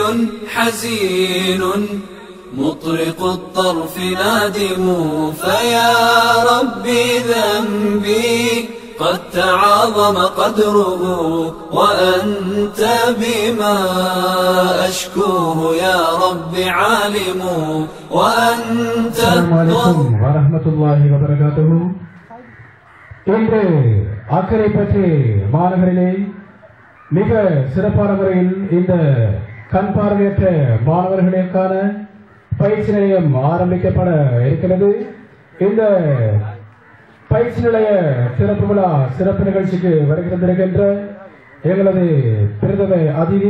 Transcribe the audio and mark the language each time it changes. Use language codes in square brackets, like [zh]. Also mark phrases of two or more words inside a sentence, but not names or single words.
[ar] حزين مطرق الطرف نادم فيا ربي ذنبي قد تعاظم قدره وأنت بما أشكوه يا رب عالم وأنت السلام عليكم ورحمة الله وبركاته. [ta] இன்று அக்கரைப்பற்று மாநகரிலே மிக சிறப்பான முறையில் இந்த கண் பார்வையற்ற மாணவர்களுக்கான பயிற்சி நிலையம் ஆரம்பிக்கப்பட இருக்கிறது. இந்த பயிற்சி நிலைய சிறப்பு விழா சிறப்பு நிகழ்ச்சிக்கு வருகின்ற எங்களது பிரதம அதிதி